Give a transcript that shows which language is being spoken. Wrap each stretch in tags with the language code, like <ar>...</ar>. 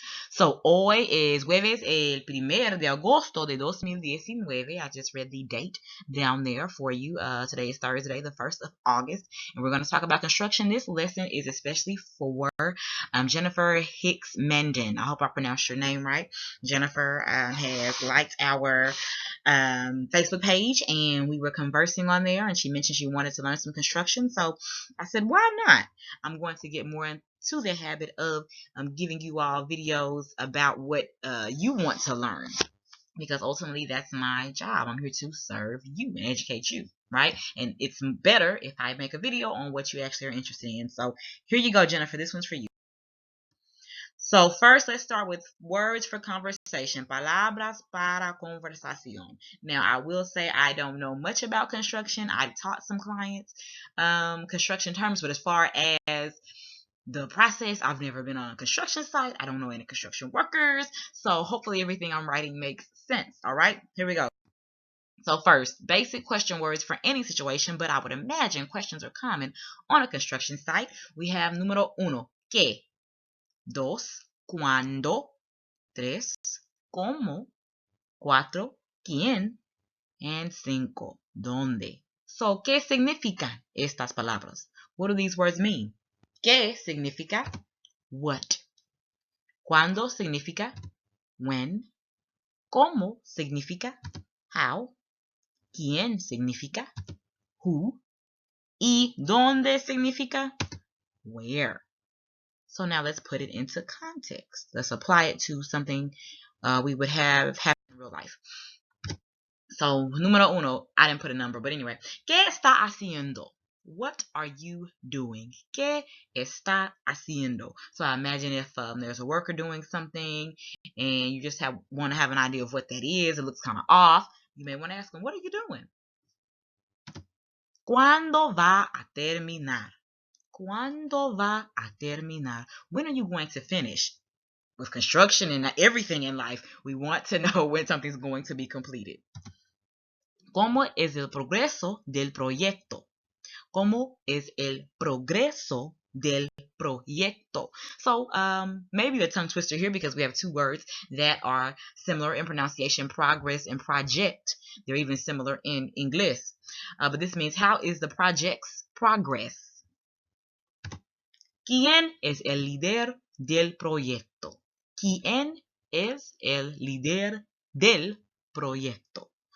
<es>So, hoy es jueves el 1 de agosto de 2019.</es> <en>I just read the date down there for you. Today is Thursday, the 1st of August, and we're going to talk about construction. This lesson is especially for Jennifer Hicks Menden. I hope I pronounced your name right. Jennifer has liked our Facebook page, and we were conversing on there, and she mentioned she wanted to learn some construction. So I said, why not? I'm going to get more into the habit of giving you all videos about what you want to learn, because ultimately that's my job. I'm here to serve you and educate you, right? And it's better if I make a video on what you actually are interested in. So here you go, Jennifer. This one's for you. So first, let's start with words for conversation.</en> <es>Palabras para conversación.</es> <en>Now, I will say I don't know much about construction. I've taught some clients construction terms, but as far as the process, I've never been on a construction site. I don't know any construction workers. So hopefully everything I'm writing makes sense. All right, here we go. So first, basic question words for any situation, but I would imagine questions are common on a construction site. We have</en> <es>número uno, ¿qué? Dos, ¿cuándo? Tres, ¿cómo? Cuatro, ¿quién? And cinco, ¿dónde? So, ¿qué significan estas palabras?</es> <en>What do these words mean?</en> <es>¿Qué significa what? ¿Cuándo significa when? ¿Cómo significa how? ¿Quién significa who? ¿Y dónde significa where?</es> <en>So now let's put it into context. Let's apply it to something we would have happen in real life. So,</en> <es>número uno,</es> <en>I didn't put a number, but anyway.</en> <es>¿Qué está haciendo?</es> <en>What are you doing?</en> <es>¿Qué está haciendo?</es> <en>So I imagine if there's a worker doing something and you just want to have an idea of what that is, it looks kind of off, you may want to ask them, what are you doing?</en> <es>¿Cuándo va a terminar? ¿Cuándo va a terminar?</es> <en>When are you going to finish? With construction and everything in life, we want to know when something's going to be completed.</en> <es>¿Cómo es el progreso del proyecto? ¿Cómo es el progreso del proyecto?</es> <en>So maybe a tongue twister here because we have two words that are similar in pronunciation, progress and project. They're even similar in English. But this means, how is the project's progress?</en> <es>¿Quién es el líder del proyecto? ¿Quién es el líder del proyecto?</es>